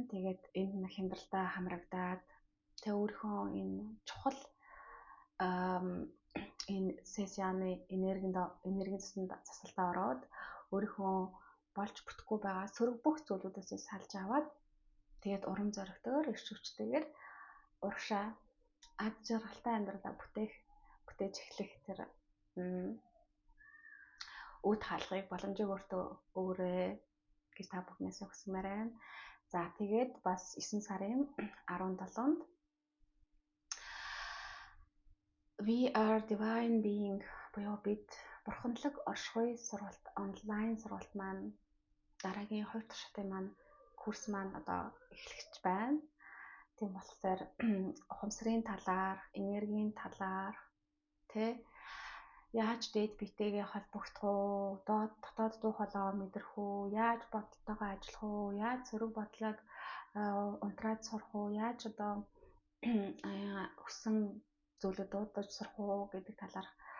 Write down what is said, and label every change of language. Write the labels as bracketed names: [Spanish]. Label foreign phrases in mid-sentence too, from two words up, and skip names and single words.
[Mongolian] Тэгээд энэ хямдралтай хамрагдаад тэ өөрийнхөө энэ чухал энэ сессианы энергийн засалтаа ороод өөрийнхөө болж бүтэхгүй байгаа сөрөг бүх зүйлүүдээс салж аваад тэгээд урам зоригтойгоор эрч хүчтэйгээр урагшаа ад жаргалтай амьдралаа бүтээж эхлэх тэр үд хаалгыг боломжийг өөртөө өгөөрэй гэж та бүхнээс хүсмээр байна. За тэгээд бас 9 сарын 17-нд [English] We are divine being [Mongolian] буюу бид бурханлаг оршихуй сургалт онлайн сургалт маань дараагийн 2 дахь шатын маань курс маань одоо эхлэж байна. Тийм болохоор ухамсарын талаар, энергийн талаар яаж дээд биетэйгээ холбогдох уу, дотоод дуу хоолойгоо мэдрэх үү, яаж бодолтойгоо ажиллах уу, яаж сөрөг бодлогыг унтраад сурах уу, яаж одоо хүссэн зүйлүүд дуудаж сурах уу гэдэг талаар